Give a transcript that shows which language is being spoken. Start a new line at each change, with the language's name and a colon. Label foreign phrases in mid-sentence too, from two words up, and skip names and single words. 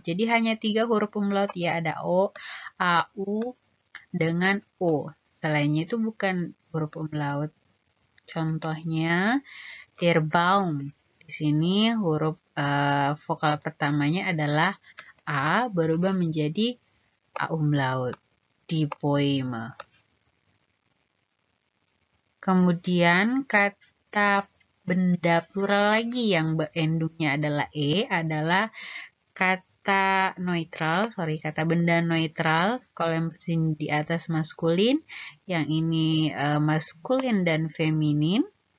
Indonesian: Jadi hanya 3 huruf umlaut ya, ada o, a, u dengan o. Selainnya itu bukan huruf umlaut. Contohnya
German: der Baum.
Indonesian: Di sini huruf vokal pertamanya adalah a, berubah menjadi a umlaut.
German: Die Bäume.
Indonesian: Kemudian kata benda plural lagi yang endungnya adalah e adalah kata neutral, kata benda neutral. Kalau yang sini di atas maskulin, yang ini maskulin dan feminin.